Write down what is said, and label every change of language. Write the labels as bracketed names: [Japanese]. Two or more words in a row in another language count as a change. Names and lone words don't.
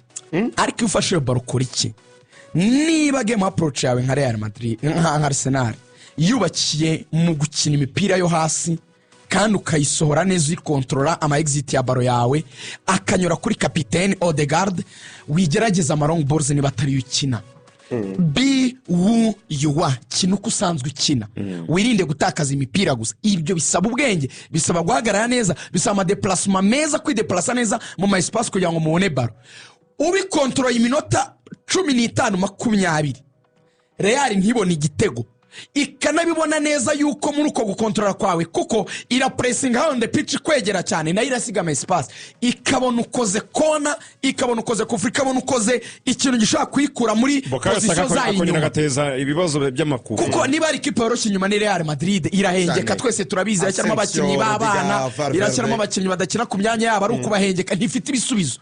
[Kinyarwanda] Ariko ufashe baro kuri iki, niba [English] game approach [Kinyarwanda] yawe nka Real Madrid nka Arsenal yubakiye mu gukina imipira yo hasi kandi ukayisohora neza, uyikontrola ama exit ya baro yawe akanyura kuri kapiteni Odegaard, wigerageza ama [English] long balls [Kinyarwanda] niba atari ukina. [English] Be who you are, [Kinyarwanda] kina uko usanzwe ukina. Wirinde gutakaza imipira gusa. Ibyo bisaba ubwenge, bisaba guhagarara neza, bisaba ama déplacement meza, kwideplacer neza mu ma espace kugira ngo mubone baro. Ubikontrola iminota 15-20, Real ntibone igitego, ikanabibona neza yuko muri uko gukontrola kwawe, kuko ira [English] pressing on the pitch [Kinyarwanda] kwegera cyane, nayo irasiga ama espace, ikabona ukoze kona, ikabona ukoze kufri, ikabona ukoze ikintu gishaka kwikura muri position zayo inyuma, gateza ibibazo by'amakufu. Kuko niba ari ikipe yoroshye inyuma ni Real Madrid, irahengeka twese turabizi, yacyaramo abakinnyi b'abana, iracyaramo abakinnyi badakina ku myanya yabo, ari uko bahengeka, ntifite ibisubizo.